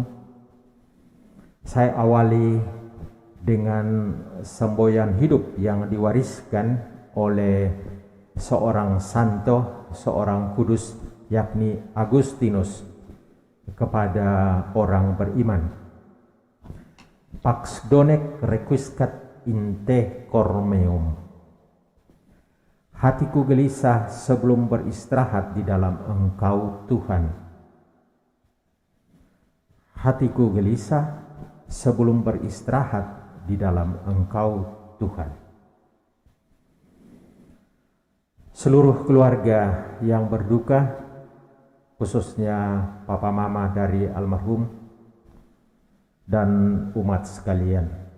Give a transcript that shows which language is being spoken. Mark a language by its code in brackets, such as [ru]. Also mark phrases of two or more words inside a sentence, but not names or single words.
[id] Saya awali dengan semboyan hidup yang diwariskan oleh seorang santo, seorang kudus, yakni Agustinus kepada orang beriman. [la] Pax donec requiescat in te cor meum. [id] Hatiku gelisah sebelum beristirahat di dalam Engkau Tuhan. Hatiku gelisah sebelum beristirahat di dalam Engkau Tuhan. Seluruh keluarga yang berduka, khususnya papa mama dari almarhum dan umat sekalian.